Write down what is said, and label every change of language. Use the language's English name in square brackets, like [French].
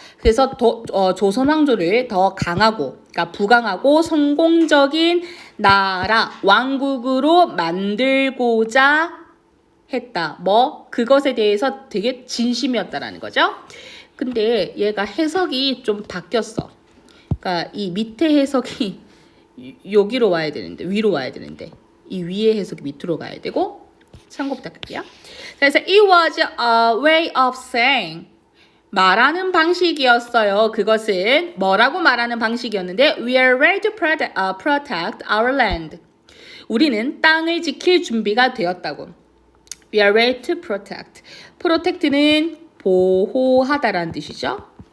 [Korean] 그래서 조선 왕조를 더 강하고, 그러니까 부강하고 성공적인 나라, 왕국으로 만들고자 했다. 그것에 대해서 되게 진심이었다라는 거죠. 근데 얘가 해석이 좀 바뀌었어. 그러니까 이 밑에 해석이 여기로 와야 되는데, 위로 와야 되는데, 이 위에 해석이 밑으로 가야 되고, 참고 부탁할게요. 그래서 [English] it was a way of saying, [Korean] 말하는 방식이었어요. 그것은 뭐라고 말하는 방식이었는데, [English] we are ready to protect our land. [Korean] 우리는 땅을 지킬 준비가 되었다고. [English] We are ready to protect. [Korean] protect는 보호하다라는 뜻이죠.